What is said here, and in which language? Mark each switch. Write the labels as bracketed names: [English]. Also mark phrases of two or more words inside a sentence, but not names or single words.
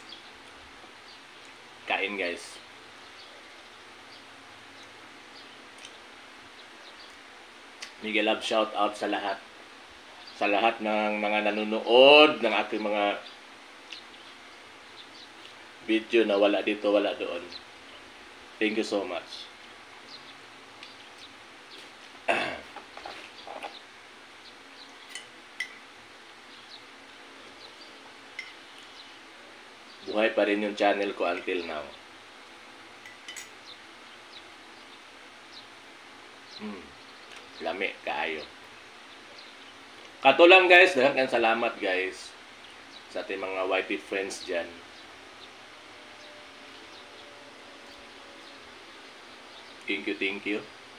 [Filipino] Kain guys. Miguel [English] love shout out [Filipino] sa lahat. Sa lahat ng mga nanonood ng aking mga video na wala dito, wala doon. [English] Thank you so much. [Filipino] Buhay pa rin yung channel ko [English] until now. [Cebuano] Lami kaayo. Kato lang guys, daghang salamat guys sa ating mga YT friends dyan. [English] Thank you.